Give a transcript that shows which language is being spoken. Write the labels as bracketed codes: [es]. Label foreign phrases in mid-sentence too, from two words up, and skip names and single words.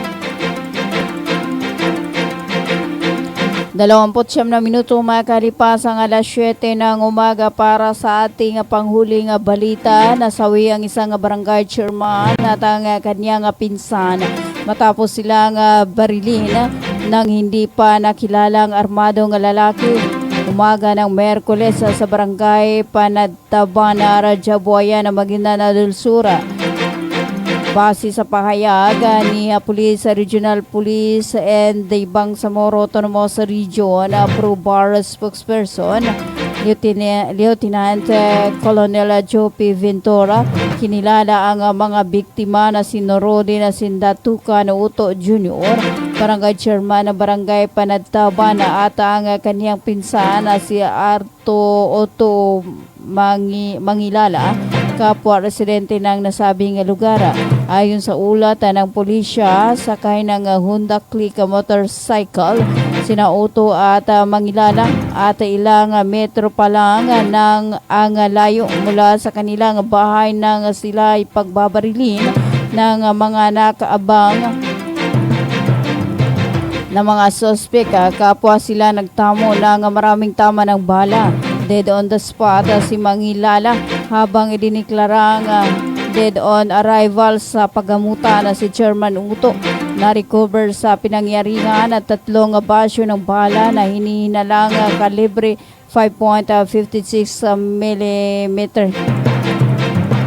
[tl] 29 na minuto makalipas ang alas 7 ng umaga para sa ating panghuling balita. Nasawi ang isang barangay chairman at ang kanyang pinsan matapos silang barilin ng hindi pa nakilalang armadong lalaki. Umaga ng Merkules sa barangay Panadtabana, Rajabuayan, Maguindanao del Sur. Base sa pahayag ni Police Regional Police and the Bangsamoro Autonomous Region Pro-Bar spokesperson Lieutenant Colonel Jopi Ventura, kinilala ang mga biktima na si Norodi na Sindatuka na Uto Jr., barangay chairman ng barangay Panadtabana at ang kaniyang pinsan na si Arto Otto Mangilala, kapwa residente ng nasabing lugar. Ayon sa ulat ng pulisya, sakay ng Honda Click motorcycle sina Otto at Mangilala at ilang metro pa lang ng ang layo mula sa kanilang bahay nang sila ipagbabarilin ng mga nakaabang na mga suspek. Kapwa sila nagtamo ng maraming tama ng bala. [en] Dead on the spot [tl] si Mangilala habang idiniklarang [en] dead on arrival [tl] sa paggamutan na si Chairman Uto. Na-recover sa pinangyarihan at 3 basyo ng bala na hinihinalang kalibre 5.56 mm.